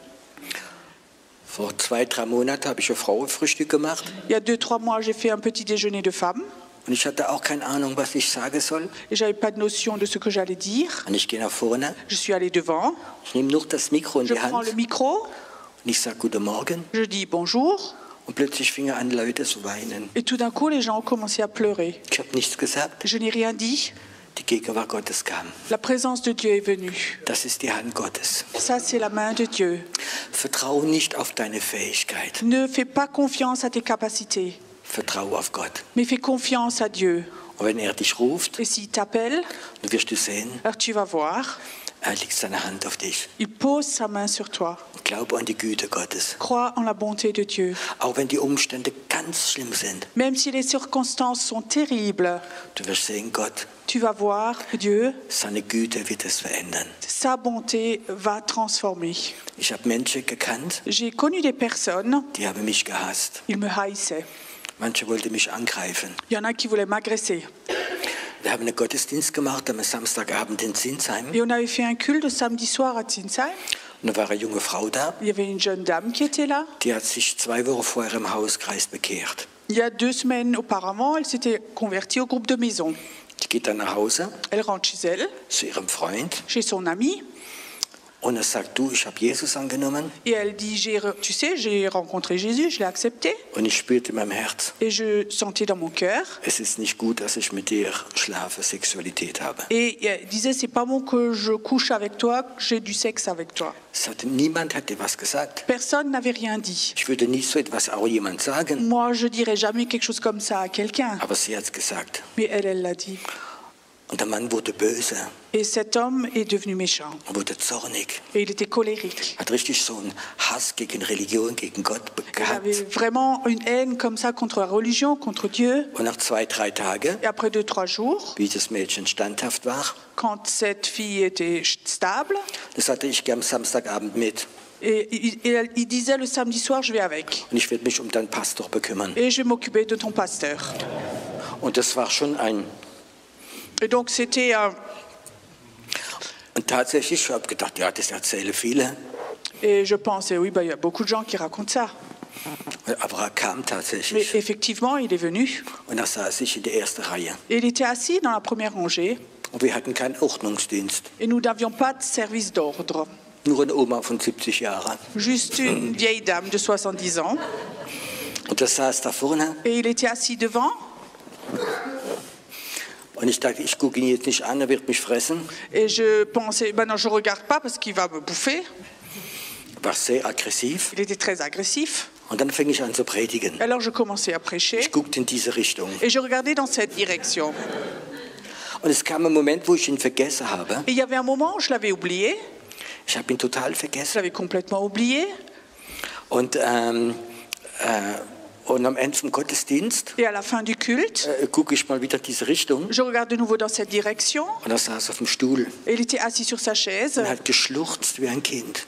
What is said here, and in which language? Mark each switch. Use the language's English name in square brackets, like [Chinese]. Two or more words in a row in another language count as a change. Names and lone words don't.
[German] Vor 2-3 Monaten habe ich ein Frauenfrühstück gemacht. [French] Il y a 2-3 mois, j'ai fait un petit déjeuner de femmes [German] Und ich hatte auch keine Ahnung, was ich sagen soll. [French] et j'avais pas de notion de ce que j'allais dire. [German] Und ich gehe nach vorne, [French] Je suis allée devant, [German] ich nehme nur das Mikro in [French] je [German] die [French] prends [German] Hand [French] le micro, [German] und ich sage Guten Morgen. [French] je dis bonjour [German] Und plötzlich fingen an, Leute zu weinen. [French] et tout d'un coup, les gens ont commencé à pleurer. [German] Ich habe nichts gesagt. [French] Je n'ai rien dit. [German] Die Gegenwart Gottes kam. [French] La présence de Dieu est venue. [German] Das ist die Hand Gottes. [French] Ça, c'est la main de Dieu. [German] Vertraue nicht auf deine Fähigkeit. [French] Ne fais pas confiance à tes capacités, [German] Vertraue auf Gott. [French] mais fais confiance à Dieu. [German] Und wenn er dich ruft, [French] Et s'il t'appelle, [German] dann wirst du sehen, [French] alors tu vas voir, [German] er legt seine Hand auf dich. [French] il pose sa main sur toi. [German] Und glaube an die Güte Gottes. [French] Crois en la bonté de Dieu. [German] Auch wenn die Umstände ganz schlimm sind, [French] Même si les circonstances sont terribles, [German] du wirst sehen, Gott, [French] tu vas voir Dieu, [German] seine Güte wird es verändern. [French] sa bonté va transformer. [German] Ich habe Menschen gekannt, [French] J'ai connu des personnes, [German] die haben mich gehasst. [French] ils me haïssaient. [German] Manche wollten mich angreifen. [French] Il y en a qui voulaient m'agresser. [German] Wir haben einen Gottesdienst gemacht am Samstagabend in Zinsheim. [French] Et on avait fait un culte samedi soir à Zinsheim. [German] Und da war eine junge Frau da, [French] Il y avait une jeune dame qui était là. [German] die hat sich 2 Wochen vorher im Hauskreis bekehrt. [French] Il y a 2 semaines auparavant, elle s'était convertie au groupe de maison. [German] Die geht dann nach Hause [French] Elle rentre chez elle, [German] zu ihrem Freund [French] chez son ami, [German] und er sagt, du, ich habe Jesus angenommen [French] et elle dit, tu sais, j'ai rencontré Jésus, je l'ai accepté. [German] und ich spürte in meinem Herz, [French] Et je sentais dans mon cœur. [German] es ist nicht gut, dass ich mit dir schlafe, Sexualität habe. [French] Et elle disait, c'est pas bon que je couche avec toi, que j'ai du sexe avec toi. [German] Niemand hat dir was gesagt. [French] Personne n'avait rien dit. [German] Ich würde nie so etwas auch jemand sagen, [French] Moi, je dirais jamais quelque chose comme ça à quelqu'un. [German] aber sie hat es gesagt. [French] Mais elle l'a dit. [German] Und der Mann wurde böse, [French] Et cet homme est devenu méchant. [German] wurde zornig, [French] Et il était colérique. [German] hat richtig so einen Hass gegen Religion, gegen Gott [French] Il avait [German] gehabt. [French] vraiment une haine comme ça contre la religion, contre Dieu. [German] Und nach 2-3 Tagen, [French] Et après 2-3 jours, [German] wie das Mädchen standhaft war, [French] quand cette fille était stable, [German] das hatte ich gern am Samstagabend mit. [French] et il disait le samedi soir, je vais avec. [German] Und ich werde mich um deinen Pastor bekümmern. [French] Et je vais m'occuper de ton pasteur. [German] Und das war schon ein [French] Et donc c'était [German] Und tatsächlich, ich habe gedacht, ja, das erzählen viele. [French] et je pensais oui, il y a beaucoup de gens qui racontent ça. [German] Aber er kam [French] Mais [German] tatsächlich. [French] effectivement, il est venu. [German] Und da saß ich in der ersten Reihe. [French] Et il était assis dans la première rangée [German] Und wir hatten keinen Ordnungsdienst. [French] et nous n'avions pas de service d'ordre. [German] Nur eine Oma von 70 Jahren. [French] Juste une vieille dame de 70 ans. [German] Und das saß da vorne. [French] Et il était assis devant. [German] Und ich dachte, ich gucke ihn jetzt nicht an, er wird mich fressen. [French] Et je pensais, non, je ne regarde pas parce qu'il va me bouffer. [German] War sehr aggressiv. [French] Il était très agressif. [German] Und dann fing ich an zu predigen. [French] Alors je commençais à prêcher [German] Ich guckte in diese Richtung. [French] et je regardais dans cette direction. [German] Und es kam ein Moment, wo ich ihn vergessen habe. [French] Et il y avait un moment où je l'avais oublié. [German] Ich habe ihn total [French] Je [German] vergessen. [French] l'avais complètement oublié. [German] Und am Ende vom Gottesdienst [French] Et à la fin du culte, [German] gucke ich mal wieder in diese Richtung. [French] je regarde de nouveau dans cette direction. [German] Und er saß auf dem Stuhl [French] Et il était assis sur sa chaise [German] und hat geschluchzt wie ein Kind.